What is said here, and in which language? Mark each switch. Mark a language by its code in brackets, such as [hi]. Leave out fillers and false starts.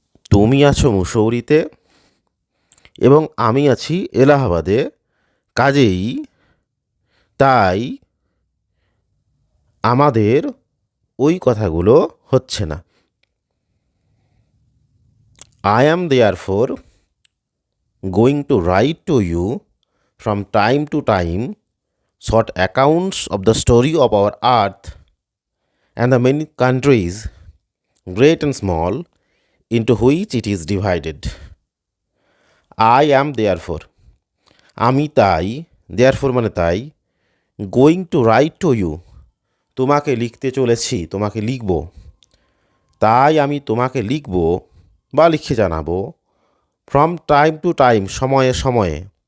[bn] তুমি আছো মুসৌরিতে এবং আমি আছি এলাহাবাদে, কাজেই তাই আমাদের ওই কথাগুলো হচ্ছে না। [en] I am therefore going to write to you from time to time short accounts of the story of our earth and the many countries, great and small, into which it is divided. I am therefore, [bn] আমি তাই, therefore মানে তাই, [en] going to write to you, [bn] তোমাকে লিখতে চলেছি, তোমাকে লিখব, তাই আমি তোমাকে লিখব বা লিখে জানাবো, [en] from time to time, [bn] সময়ে সময়ে,